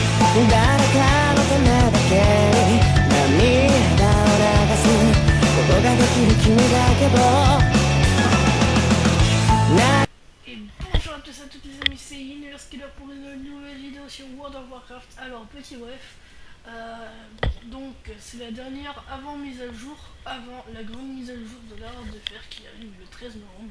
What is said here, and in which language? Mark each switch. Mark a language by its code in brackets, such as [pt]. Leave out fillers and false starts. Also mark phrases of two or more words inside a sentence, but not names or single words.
[ja] 誰かのためだけに涙を流すことができる君だけど [fr] Et bonjour à tous et à toutes les amis, c'est Universkiller pour une nouvelle vidéo sur World of Warcraft. Alors, petit bref, donc c'est la dernière avant mise à jour, avant la grande mise à jour de l'Art de Fer qui arrive le 13 novembre.